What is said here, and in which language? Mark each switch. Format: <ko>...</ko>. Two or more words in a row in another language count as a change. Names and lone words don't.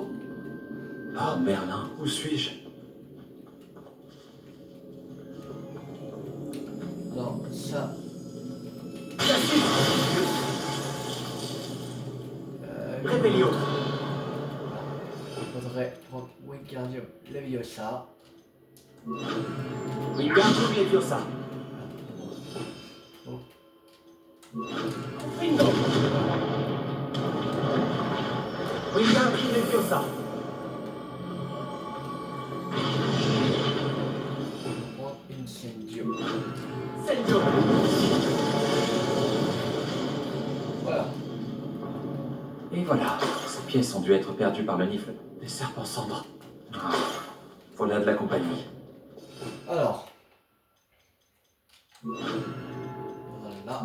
<fr>Oh Merlin, où suis-je? Alors, ça. Rébellion. Il faudrait prendre Wingardium Leviosa. Wingardium Leviosa. Oh. Bingo. Wingardium Leviosa. Prendre Incendio. Senjo. Voilà. Et voilà, ces pièces ont dû être perdues par le nifle des serpents cendres. Ah, voilà de la compagnie. Alors. Voilà.</fr>